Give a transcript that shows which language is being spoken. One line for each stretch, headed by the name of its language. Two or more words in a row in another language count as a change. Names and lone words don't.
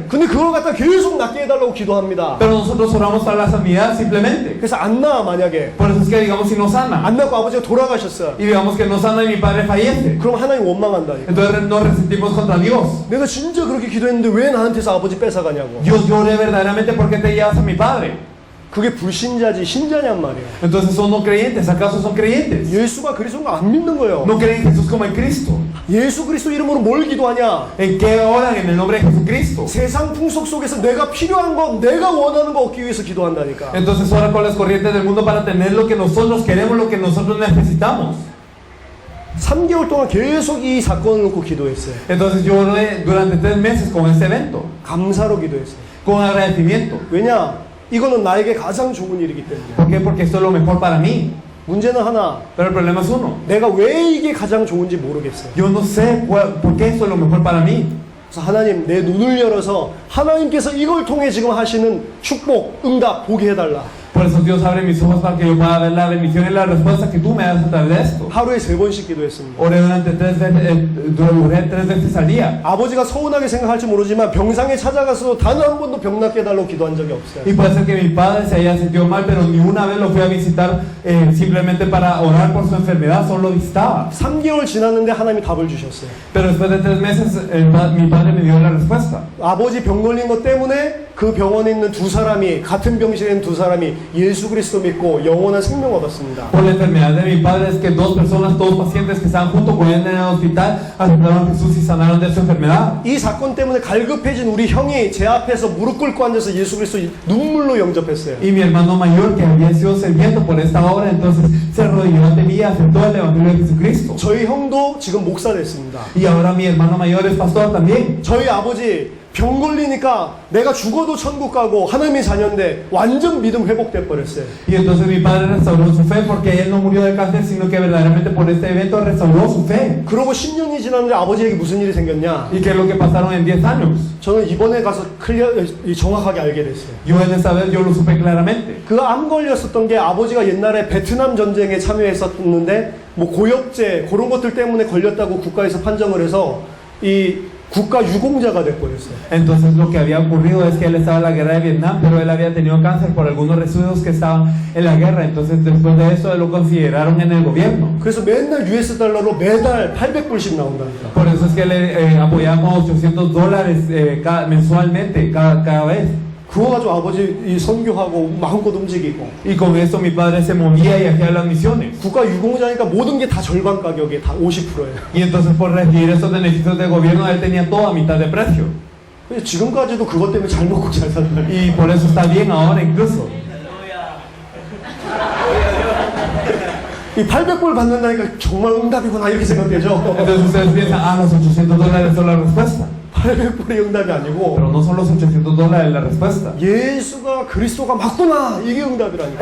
Korean: 근데 그걸 갖다 계속 낫게 해달라고 기도합니다.
Spanish: Pero nosotros oramos para la sanidad simplemente.
Korean: 그래서 안 나아 만약에.
Spanish: Por eso es que digamos si no sana.
Korean: 안 나고 아버지가 돌아가셨어요.
Spanish: Y digamos que no sana y mi padre fallece.
Korean: 그럼 하나님 원망한다니까.
Spanish: Entonces nos resentimos contra Dios.
Korean: 내가 진짜 그렇게 기도했는데 왜 나한테서 아버지 뺏어가냐고.
Spanish: Dios, lloré verdaderamente porque te llevas a mi padre.
Korean: 그게 불신자지 신자냔 말이에요.
Spanish: Entonces son no creyentes, ¿acaso son creyentes?
Korean: 예수가 그리스도인 거 안 믿는 거예요.
Spanish: No creen en Jesús como el Cristo.
Korean: 예수 그리스도 이름으로 뭘 기도하냐?
Spanish: ¿En qué oran en el nombre de Jesucristo?
Korean: 세상 풍속 속에서 내가 필요한 거, 내가 원하는 거 얻기 위해서 기도한다니까.
Spanish: Entonces oran con las corrientes del mundo para tener lo que nosotros queremos, lo que nosotros necesitamos.
Korean: 3개월 동안 계속 이 사건을 놓고 기도했어요.
Spanish: Entonces yo oré durante 3 meses con este evento,
Korean: 감사로 기도했어요.
Spanish: con agradecimiento.
Korean: 왜냐? 이거는 나에게 가장 좋은 일이기 때문에.
Spanish: ¿Por qué? Porque esto es lo mejor para mí.
Korean: 문제는 하나.
Spanish: Pero el problema es uno.
Korean: 내가 왜 이게 가장 좋은지 모르겠어요.
Spanish: Yo no sé por qué esto es lo mejor para mí.
Korean: 그래서 하나님 내 눈을 열어서 하나님께서 이걸 통해 지금 하시는 축복, 응답 보게 해달라.
Spanish: Por eso Dios abre mis ojos para que yo pueda ver la bendición y la respuesta que tú me das a través de esto.
Korean: 하루에 3번씩 기도했습니다.
Spanish: Oré durante 3 veces al día.
Korean: 아버지가 서운하게 생각할지 모르지만 병상에 찾아가서 단 한 번도 병 낫게 해달라고 기도한 적이 없어요.
Spanish: Y puede ser que mi padre se haya sentido mal, pero ni una vez lo fui a visitar simplemente para orar por su enfermedad, solo lo visitaba.
Korean: 3개월 지났는데 하나님이 답을 주셨어요.
Spanish: Pero después de 3 meses, mi padre me dio la respuesta.
Korean: 아버지 병 걸린 것 때문에 그 병원에 있는 두 사람이, 같은 병실에 있는 두 사람이 예수 그리스도 믿고 영원한 생명 얻었습니다.
Spanish: Por la enfermedad de mi padre es que 2 personas, 2 pacientes que estaban junto con él en el hospital, aceptaron a Jesús y sanaron de su enfermedad.
Korean: 이 사건 때문에 갈급해진 우리 형이 제 앞에서 무릎 꿇고 앉아서 예수 그리스도 눈물로 영접했어요.
Spanish: Y mi hermano mayor, que había sido sediento por esta obra, entonces se arrodilló ante mí y aceptó el Evangelio de Jesucristo.
Korean: 저희 형도 지금 목사 됐습니다.
Spanish: Y ahora mi hermano mayor es pastor también.
Korean: 저희 아버지 병 걸리니까 내가 죽어도 천국 가고 하나님의 자녀인데 완전 믿음 회복돼 버렸어요.
Spanish: Y entonces mi padre restauró su fe porque él no murió de cáncer, sino que verdaderamente por este evento restauró su fe.
Korean: 그러고 10년이 지났는데 아버지에게 무슨 일이 생겼냐?
Spanish: ¿Y qué es lo que pasaron en 10 años?
Korean: 저는 이번에 가서 정확하게 알게 됐어요.
Spanish: Yo en esta vez yo lo supe claramente.
Korean: 그 암 걸렸었던 게 아버지가 옛날에 베트남 전쟁에 참여했었는데 뭐 고엽제 그런 것들 때문에 걸렸다고 국가에서 판정을 해서 이 국가 유공자가 돼버렸어요.
Spanish: Entonces lo que había ocurrido es que él estaba en la guerra de Vietnam, pero él había tenido cáncer por algunos residuos que estaban en la guerra. Entonces después de eso lo consideraron en el gobierno.
Korean: 그래서 맨날 US 달러로 매달 800불씩 나온다니까.
Spanish: Por eso es que le apoyamos $800 mensualmente cada vez.
Korean: 그거 가지고 아버지 이 선교하고 마음껏 움직이고.
Spanish: Y con eso mi padre se movía y hacía las misiones.
Korean: 국가 유공자니까 모든 게 다 절반 가격에 다 50%예요.
Spanish: Y entonces por recibir esos beneficios del gobierno él tenía todo a mitad de precio.
Korean: 지금까지도 그것 때문에 잘 먹고 잘 산다.
Spanish: Y por eso está bien ahora incluso.
Korean: 이 800불 받는다니까 정말 응답이구나 이렇게 생각되죠.
Spanish: Entonces ustedes piensan, los $800 son la respuesta.
Korean: 800불이 응답이 아니고
Spanish: Pero no son los $800 la respuesta.
Korean: 예수가 그리스도가 맞구나 이게 응답이라니까.